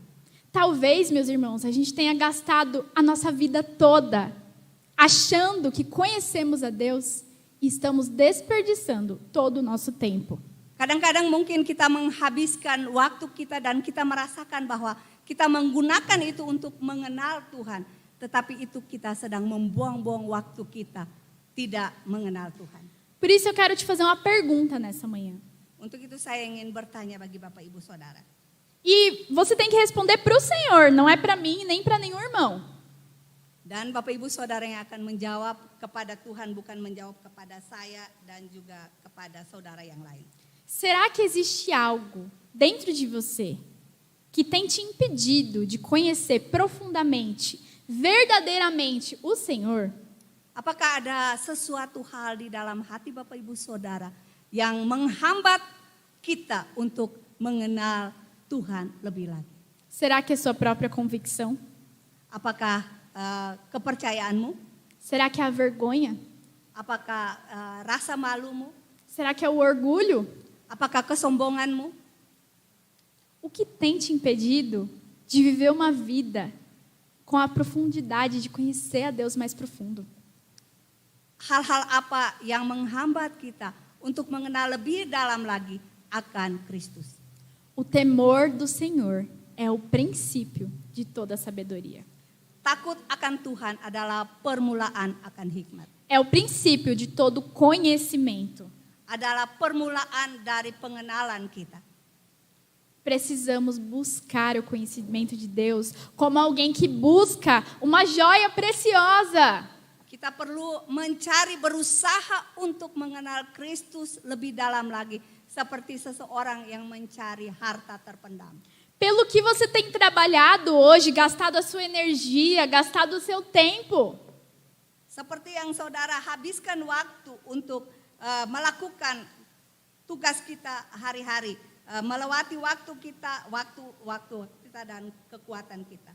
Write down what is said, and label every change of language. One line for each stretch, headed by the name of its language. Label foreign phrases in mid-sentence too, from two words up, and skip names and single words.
Portuguese: Talvez, meus irmãos, a gente tenha gastado a nossa vida toda achando que conhecemos a Deus e estamos desperdiçando todo o nosso tempo.
Indonesian: Kadang-kadang mungkin kita menghabiskan waktu kita dan kita merasakan bahwa kita menggunakan itu untuk mengenal Tuhan, tetapi itu kita sedang membuang-buang waktu kita tidak mengenal Tuhan.
Portuguese: Por isso eu quero te fazer uma pergunta nessa manhã.
Indonesian: Untuk itu saya ingin bertanya bagi Bapak Ibu Saudara.
Portuguese: E você tem que responder para o Senhor, não é para mim nem para nenhum irmão.
Indonesian: Dan Bapak Ibu Saudara yang akan menjawab kepada Tuhan, bukan menjawab kepada saya dan juga kepada saudara yang lain.
Portuguese: Será que existe algo dentro de você que tem te impedido de conhecer profundamente, verdadeiramente o Senhor?
Indonesian: Apakah ada sesuatu hal di dalam hati Bapak Ibu Saudara yang menghambat kita untuk mengenal Tuhan lebih lagi?
Portuguese: Será que é sua própria convicção?
Indonesian: Apakah kepercayaanmu?
Portuguese: Será que é a vergonha?
Indonesian: Apakah rasa malumu?
Portuguese: Será que é o orgulho?
Indonesian: Apakah kesombonganmu?
Portuguese: O que tem te impedido de viver uma vida com a profundidade de conhecer a Deus mais profundo?
Indonesian: Hal-hal apa yang menghambat kita untuk mengenal lebih dalam lagi akan Kristus?
Portuguese: O temor do Senhor é o princípio de toda sabedoria.
Indonesian: Takut akan Tuhan adalah permulaan akan hikmat.
Portuguese: É o princípio de todo conhecimento.
Indonesian: Adalah permulaan dari pengenalan kita.
Portuguese: Precisamos buscar o conhecimento de Deus como alguém que busca uma joia preciosa.
Indonesian: Kita perlu mencari, berusaha untuk mengenal Kristus lebih dalam lagi, seperti seseorang yang mencari harta terpendam.
Portuguese: Pelo que você tem trabalhado hoje, gastado a sua energia, gastado o seu tempo.
Indonesian: Seperti yang saudara habiskan waktu untuk melakukan tugas kita hari-hari, melewati waktu kita dan kekuatan kita.